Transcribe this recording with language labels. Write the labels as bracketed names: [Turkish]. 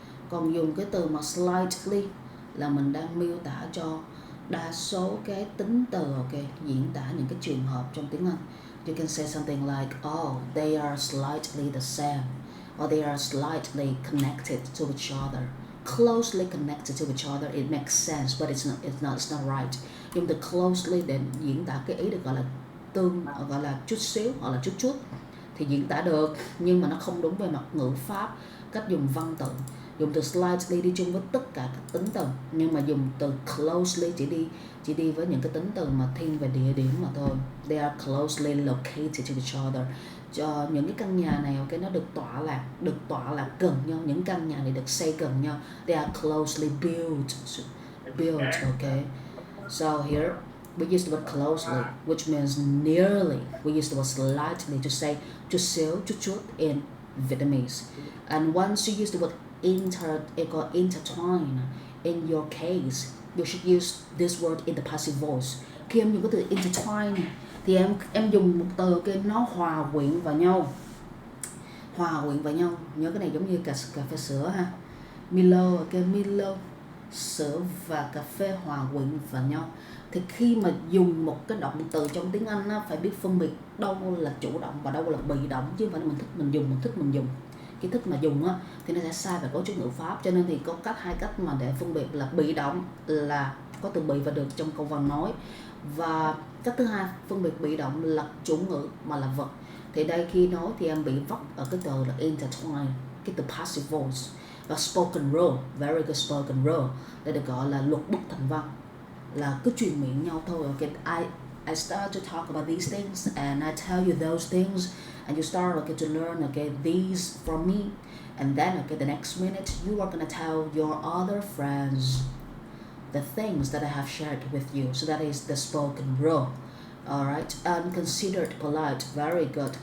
[Vietnamese] Còn dùng cái từ mà slightly là mình đang miêu tả cho đa số cái tính từ, diễn tả những cái trường hợp trong tiếng Anh. [English] You can say something like, oh, they are slightly the same, or they are slightly connected to each other. Closely connected to each other, it makes sense, but it's not right. [Vietnamese] Dùng từ closely để diễn tả cái ý được gọi là chút xíu hoặc là chút thì diễn tả được, nhưng mà nó không đúng về mặt ngữ pháp, cách dùng văn tự. Dùng từ slightly đi chung với tất cả các tính từ, nhưng mà dùng từ closely chỉ đi với những cái tính từ mà thiên về địa điểm mà thôi. [English] They are closely located to each other. [Vietnamese] Cho những cái căn nhà này, nó được tọa lạc gần nhau. Những căn nhà này được xây gần nhau. [English] They are closely built. Okay. So here we use the word closely, which means nearly. We use the word slightly to say [Vietnamese] chút xíu, chút [English] in Vietnamese. And once you use the word intertwine, In your case, you should use this word in the passive voice. [Vietnamese] Khi em dùng cái từ intertwine thì em dùng một từ cái nó hòa quyện vào nhau. Hòa quyện vào nhau. Nhớ cái này giống như cà phê sữa ha. Milo, Milo, sữa và cà phê hòa quyện vào nhau. Thì khi mà dùng một cái động từ trong tiếng Anh á, phải biết phân biệt đâu là chủ động và đâu là bị động, chứ không phải là mình thích mình dùng. Cái thích mà dùng á thì nó sẽ sai về cấu trúc ngữ pháp, cho nên thì có hai cách mà để phân biệt là bị động là có từ bị và được trong câu văn nói, và cách thứ hai phân biệt bị động là chủ ngữ mà là vật. Thì đây khi nói thì em bị vấp ở cái từ là intertwine, cái từ passive voice. Và spoken role, [English] very good spoken role, [Vietnamese] đây được gọi là luật bức thành văn, là cứ truyền miệng nhau thôi. [English] Okay, I start to talk about these things and I tell you those things and you start to learn these from me, and then the next minute you are gonna tell your other friends the things that I have shared with you. So that is the spoken role. Alright, considered polite, very good.